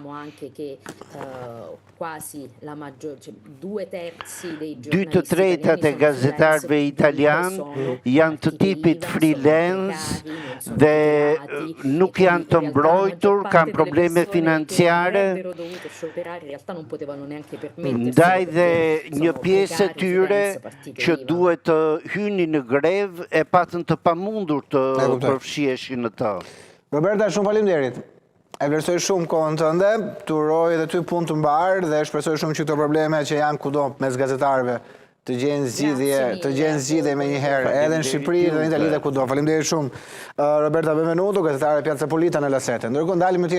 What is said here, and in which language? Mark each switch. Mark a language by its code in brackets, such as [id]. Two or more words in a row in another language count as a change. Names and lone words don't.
[sq] Dy të tretat e gazetarëve italian janë të tipit freelance dhe nuk janë të mbrojtur, kanë probleme financiare, ndaj dhe një pjesë e tyre që duhet të hynin në grev e patën të pamundur të përfshiheshin në të. Roberta, shumë faleminderit. E vlerësoj shumë kohën tënde, të uroj edhe ty punë të mbarë dhe shpresoj shumë që këto probleme që janë kudo mes gazetarëve të gjenë zgjidhje me njëherë, edhe në Shqipëri dhe në Itali dhe kudo. Faleminderit shumë. Roberta Benvenuto, gazetare e Piazza Pulita në La Sette. Ndërkohë ndalim